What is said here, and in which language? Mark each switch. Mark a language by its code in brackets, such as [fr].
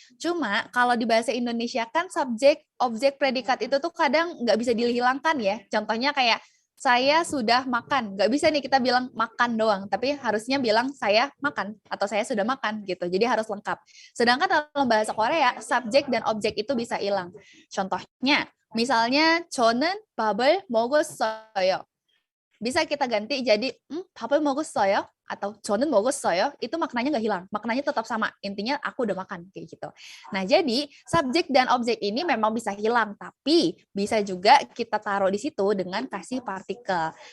[id] Cuma kalau di bahasa Indonesia kan subjek, objek, predikat itu tuh kadang nggak bisa dihilangkan ya. Contohnya kayak saya sudah makan. Nggak bisa nih kita bilang makan doang, tapi harusnya bilang saya makan atau saya sudah makan gitu. Jadi harus lengkap. Sedangkan dalam bahasa Korea, subjek dan objek itu bisa hilang. [ko] Contohnya, misalnya 저는 밥을 먹었어요. [id] Bisa kita ganti jadi [ko] 밥을 먹었어요 [id] atau [ko] 저는 먹었어요. [id] Itu maknanya nggak hilang, maknanya tetap sama. Intinya aku udah makan kayak gitu. Nah jadi subjek dan objek ini memang bisa hilang, tapi bisa juga kita taruh di situ dengan kasih partikel.